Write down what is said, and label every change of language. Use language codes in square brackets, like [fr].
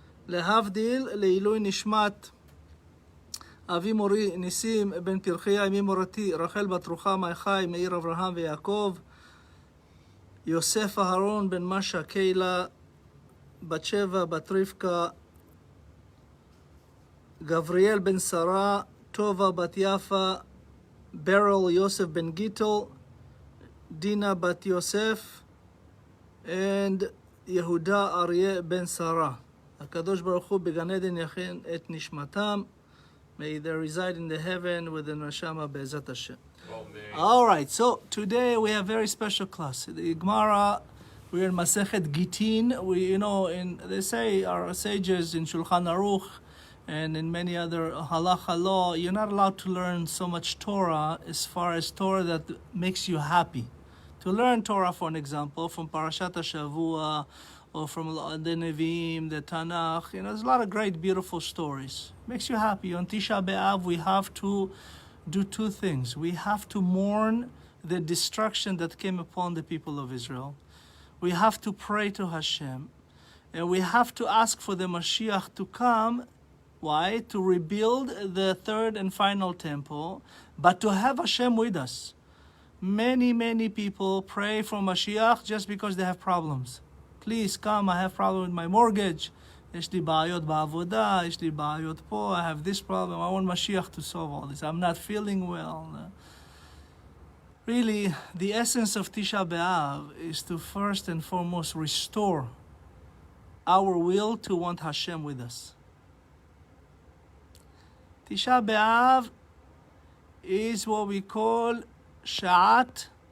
[he] להבדיל לעילוי נשמת אבי מורי ניסים בן פרחיה, אמי מורתי רחל בת רוחמה אחי, מאיר אברהם ויעקב, יוסף אהרון בן משה קהילה, בת שבע בת רבקה, גבריאל בן שרה, טובה בת יפה, ברל יוסף בן גיטל, דינה בת יוסף, and יהודה אריה בן שרה. הקדוש ברוך הוא בגן עדן יכין את נשמתם. [en] May they reside in the heaven with the neshama be'ezat Hashem. All right, so today we have a very special class. The Gemara, we're in Masechet Gitin. They say our sages in Shulchan Aruch and in many other halacha law, you're not allowed to learn so much Torah as far as Torah that makes you happy. To learn Torah, for an example, from Parashat HaShavua or from the Nevi'im, the Tanakh, there's a lot of great, beautiful stories. Makes you happy. On Tisha B'Av, we have to do two things. We have to mourn the destruction that came upon the people of Israel. We have to pray to Hashem. And we have to ask for the Mashiach to come. Why? To rebuild the third and final temple, but to have Hashem with us. Many, many people pray for Mashiach just because they have problems. Please come, I have problem with my mortgage. [he] יש לי בעיות בעבודה, יש לי בעיות פה, [en] I have this problem. I want Mashiach to solve all this. I'm not feeling well. Really, the essence of Tisha B'Av is to first and foremost restore our will to want Hashem with us. Tisha B'Av is what we call Sha'at.